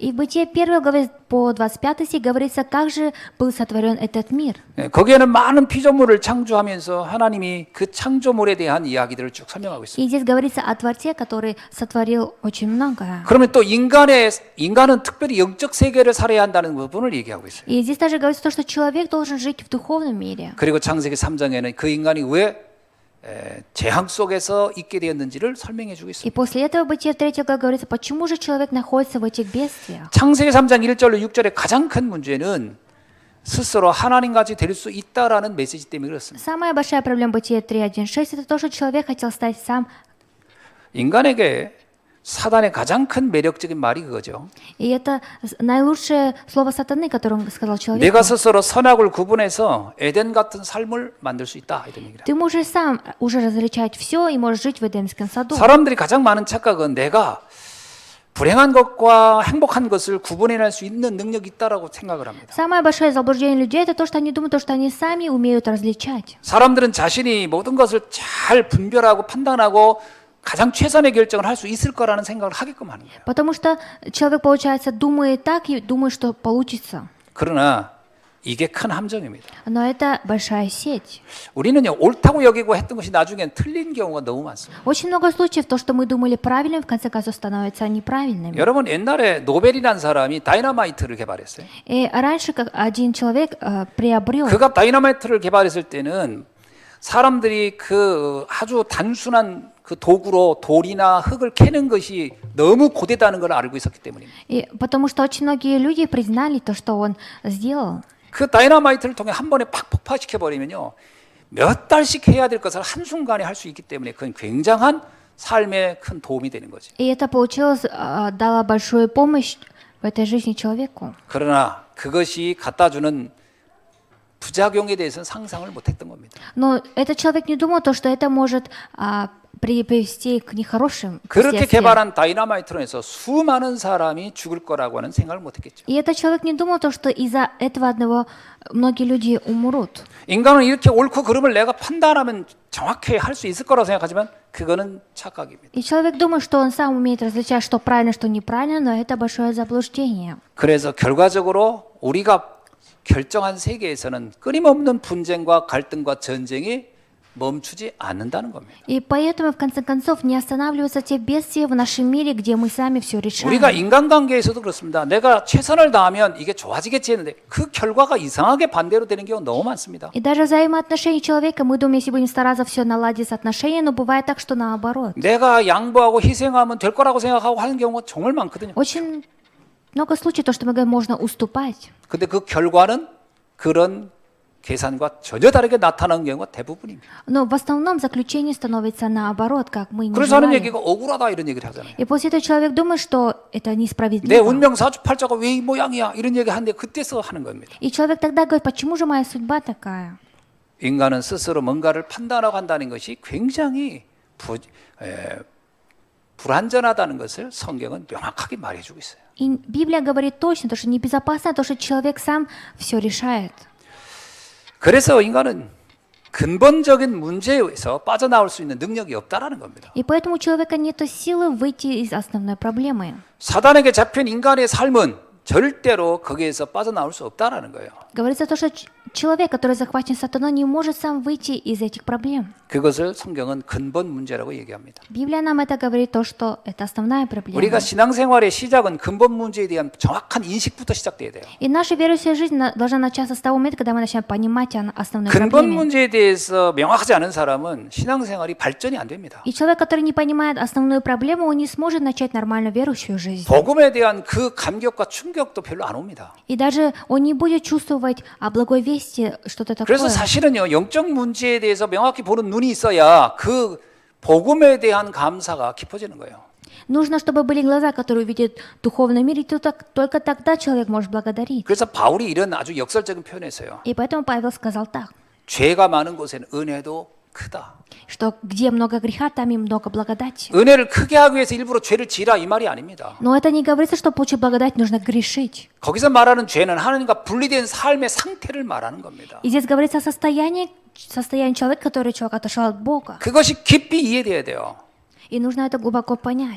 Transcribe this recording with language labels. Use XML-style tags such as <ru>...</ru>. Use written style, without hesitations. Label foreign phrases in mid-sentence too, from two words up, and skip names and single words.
<ru>И в Бытие 1 главе по 25 стих говорится, как же был сотворен этот мир.</ru> <ko>거기에는 많은 피조물을 창조하면서 하나님이 그 창조물에 대한 이야기들을 쭉 설명하고 있습니다.</ko> <ru>И здесь говорится о Творце, который сотворил очень многое.</ru> <ko>그러면 또 인간은 특별히 영적 세계를 살아야 한다는 부분을 얘기하고 있어요.</ko> <ru>И здесь также говорится то, что человек должен жить в духовном мире.</ru> <ko>그리고 창세기 3장에는 그 인간이 왜 재앙 속에서 있게 되었는지를 설명해 주고</ko> <ru>И</ru> <ko>있습니다.</ko> <ru>после этого в Бытие 3 главе говорится, почему же человек находится в этих бедствиях.</ru> <ko>창세기 3장 1절로 6절의 가장 큰 문제는 스스로 하나님같이 될 수 있다라는 메시지 때문에 그렇습니다.</ko> <ru>Самая большая проблема Бытия 3:1-6 это то, что человек хотел стать сам.</ru> <ko>인간에게 사단의 가장 큰 매력적인 말이 그거죠.</ko> <ru>И это наилучшее слово сатаны, которое он сказал человеку.</ru> <ko>내가 스스로 선악을 구분해서 에덴 같은 삶을 만들 수 있다 이런 얘기라.</ko> <ru>Ты можешь сам уже различать все и можешь жить в Эдемском саду.</ru> <ko>사람들이 가장 많은 착각은 내가 불행한 것과 행복한 것을 구분해낼 수 있는 능력이 있다라고 생각을 합니다.</ko> <ru>Самое большое заблуждение людей это то, что они думают, что они сами умеют различать.</ru> <ko>사람들은 자신이 모든 것을 잘 분별하고 판단하고 가장 최선의 결정을 할 수 있을 거라는 생각을 하게끔 하는 거예요.</ko> <ru>Потому что человек, получается, думает так и думает, что получится.</ru> <ko>그러나 이게 큰 함정입니다.</ko> <ru>Но это большая сеть.</ru> <ko>우리는요, 옳다고 여기고 했던 것이 나중엔 틀린 경우가 너무 많습니다.</ko> <ru>Очень много случаев, то, что мы думали правильным, в конце концов становится неправильным.</ru> <ko>여러분, 옛날에 노벨이라는 사람이 다이너마이트를 개발했어요.</ko> <ru>И раньше как один человек приобрел,</ru> <ko>그가 다이너마이트를 개발했을 때는 사람들이 그 아주 단순한 그 도구로 돌이나 흙을 캐는 것이 너무 고되다는 걸 알고 있었기 때문입니다.</ko> <ru>и потому что очень многие люди признали то, что он сделал.</ru> <ko>그 다이너마이트를 통해 한 번에 팍 폭파시켜 버리면요, 몇 달씩 해야 될 것을 한순간에 할 수 있기 때문에 그건 굉장한 삶에 큰 도움이 되는 거죠.</ko> <ru>И это получилось, дало большую помощь в этой жизни человеку.</ru> <ko>그러나 그것이 갖다 주는 부작용에 대해서는 상상을 못했던 겁니다.</ko> <ru>Но этот человек не думал то, что это может привести к нехорошим</ru> <ko>그렇게</ko> <ru>последствиям.</ru> <ko>개발한 다이너마이트로 해서 수많은 사람이 죽을 거라고는 생각을 못했겠죠.</ko> <ru>И этот человек не думал то, что из-за этого одного многие люди умрут.</ru> <ko>인간은 이렇게 옳고 그름을 내가 판단하면 정확히 할 수 있을 거라고 생각하지만 그거는 착각입니다.</ko> <ru>И человек думает, что он сам умеет различать, что правильно, что неправильно, но это большое заблуждение.</ru> <ko>그래서 결과적으로 우리가 결정한 세계에서는 끊임없는 분쟁과 갈등과 전쟁이 멈추지 않는다는 겁니다.</ko> <ru>И поэтому, в конце концов, не останавливаются те бедствия в нашем мире, где мы сами все решаем.</ru> <ko>우리가 인간관계에서도 그렇습니다. 내가 최선을 다하면 이게 좋아지겠지 했는데 그 결과가 이상하게 반대로 되는 경우가 너무 많습니다.</ko> <ru>И даже взаимоотношения человека, мы думаем, если будем стараться, все наладится отношения, но бывает так, что наоборот.</ru> <ko>내가 양보하고 희생하면 될 거라고 생각하고 하는 경우가 정말 많거든요.</ko> <ru>Очень много случаев, то, что мы говорим, можно уступать.</ru> <ko>근데 그 결과는 그런 계산과 전혀 다르게 나타나는 경우가 대부분입니다.</ko> <ru>Но в основном заключение становится наоборот, как мы не</ru> <ko>그래서 하는</ko> <ru>желали.</ru> <ko>얘기가 억울하다 이런 얘기를 하잖아요.</ko> <ru>И после этого человек думает, что это</ru> <ko>내</ko> <ru>несправедливо.</ru> <ko>운명 사주팔자가 왜 이 모양이야 이런 얘기 하는데 그때서 하는 겁니다.</ko> <ru>И человек тогда говорит, почему же моя судьба такая?</ru> <ko>인간은 스스로 뭔가를 판단하고 한다는 것이 굉장히 불완전하다는 것을 성경은 명확하게 말해주고 있어요.</ko> <ru>И Библия говорит точно, то, что небезопасно, то, что человек сам все решает.</ru> <ko>그래서 인간은 근본적인 문제에서 빠져나올 수 있는 능력이 없다라는 겁니다.</ko> <ru>И поэтому у человека нет силы выйти из основной проблемы.</ru> <ko>사단에게 잡힌 인간의 삶은 절대로 거기에서 빠져나올 수 없다라는 거예요.</ko> <ru>Говорится то, что человек, который захвачен сатаной, не может сам выйти из этих проблем.</ru> <ko>그것을 성경은 근본 문제라고 얘기합니다.</ko> <ru>Библия нам это говорит, то, что это основная проблема.</ru> <ko>우리가 신앙생활의 시작은 근본 문제에 대한 정확한 인식부터 시작돼야 돼요.</ko> <ru>И наша верующая жизнь должна начаться с того момента, когда мы начнем понимать о основной</ru> <ko>근본</ko> <ru>проблеме.</ru> <ko>문제에 대해서 명확하지 않은 사람은 신앙생활이 발전이 안 됩니다.</ko> <ru>И человек, который не понимает основную проблему, он не сможет начать нормальную верующую жизнь.</ru> <ko>복음에 대한 그 감격과 충격도 별로 안 옵니다.</ko> <ru>И даже он не будет чувствовать о благой вести, что-то такое.</ru> <ko>그래서 사실은요, 영적 문제에 대해서 명확히 보는 눈이 있어야 그 복음에 대한 감사가 깊어지는 거예요.</ko> <ru>Нужно, чтобы были глаза, которые увидят духовный мир, и только тогда человек может благодарить.</ru> <ko>그래서 바울이 이런 아주 역설적인 표현을 했어요.</ko> <ru>И поэтому Павел сказал так,</ru> <ko>죄가 많은 곳에는 은혜도 크다.</ko> <ru>что где много греха, там и много благодати.</ru> <ko>은혜를 크게 하기 위해서 일부러 죄를 지라 이 말이 아닙니다.</ko> <ru>Но это не говорится, что получить благодать нужно грешить.</ru> <ko>거기서 말하는 죄는 하나님과 분리된 삶의 상태를 말하는 겁니다.</ko> <ru>И здесь говорится о состоянии человека, который человек отошел от Бога.</ru> <ko>그것이 깊이 이해돼야 돼요.</ko> <ru>И нужно это глубоко понять.</ru>